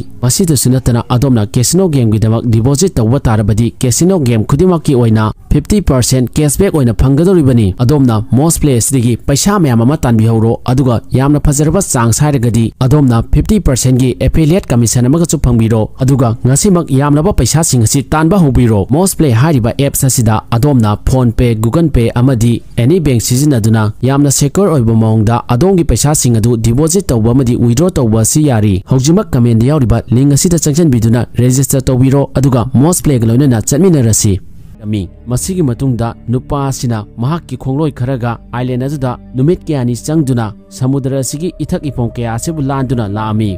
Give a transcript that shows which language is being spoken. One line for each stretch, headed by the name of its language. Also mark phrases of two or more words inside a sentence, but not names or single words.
Manipuri: Masida sunatana adomna
English: casino game
Manipuri: gi damak deposit tawba tarabadi
English: casino game
Manipuri: khudimaki oina 50% cashback oina phangadoribani. Adomna Mosplay asigi paisa mayam ama tanbihoro aduga yamna phajarba chang sairagadi adomna 50% gi
English: affiliate commission
Manipuri: amagasu phangbiro. Aduga ngasimak yamnaba paisa singasi tanba hobiro. Mosplay hariba apps asida adomna phone pay google pay amadi
English: any bank
Manipuri: sizinaduna yamna secure oiba maungda adongi paisa singadu deposit tawba amadi withdraw tawba si yari. Haujimak comment yauriba link asida changchan biduna register tawbiro aduga Mosplay galoina chatminarasi. Masigi matungda nupa asina mahakki khongloi kharaga island aduda numit kyani changduna samudra asigi ithak ipong kya asibu landuna laami.